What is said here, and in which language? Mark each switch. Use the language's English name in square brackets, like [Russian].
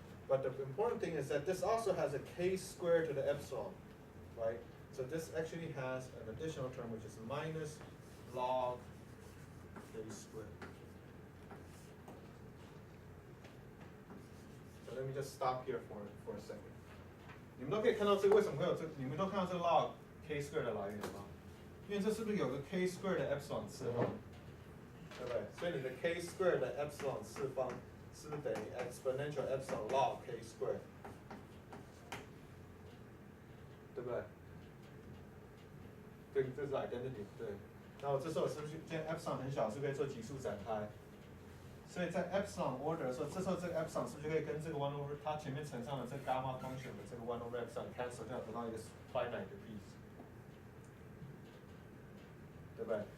[English] But the important thing is that this also has a k squared to the epsilon, right? So this actually has an additional term, which is minus log k squared. So let me just stop here for a second. [Chinese] 你们都可以看到这个为什么会有这个？你们都看到这个 log k squared 的来源吗？因为这是不是有个 k squared 的 epsilon 次方，对不对？所以你的 k squared 的 epsilon 次方是不是等于 exponential epsilon log k squared， 对不对？这是 identity 对。然后这时候是不是见 epsilon 很小，是不是可以做级数展开？所以在 epsilon order 的时候，这时候这个 epsilon 是不是就可以跟这个 one over 它前面乘上的这个 gamma function 的这个 one over epsilon cancel 掉，得到一个 finite 的 piece， 对不对？